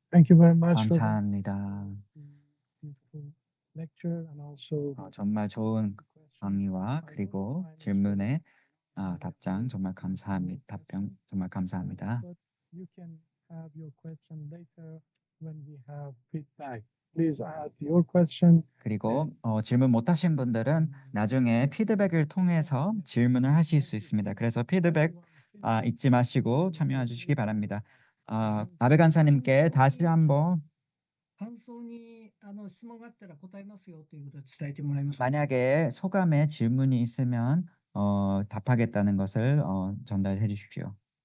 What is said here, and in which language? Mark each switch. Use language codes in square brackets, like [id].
[en] Thank you very much for the [ko] 감사합니다. [en] beautiful lecture and also [ko] 정말 좋은 강의와 그리고 질문에 답장 정말 감사합니다. 답변 정말 감사합니다. [en] But you can have your question later when we have feedback. Please add your question. [ko] 그리고 질문 못하신 분들은 나중에 피드백을 통해서 질문을 하실 수 있습니다. 그래서 피드백 잊지 마시고 참여해 주시기 바랍니다. 아베 간사님께 다시 한번 [ja] 感想に質問があったら答えますよということを伝えてもらいますか。 [ko] 만약에 소감에 질문이 있으면 답하겠다는 것을 전달해 주십시오.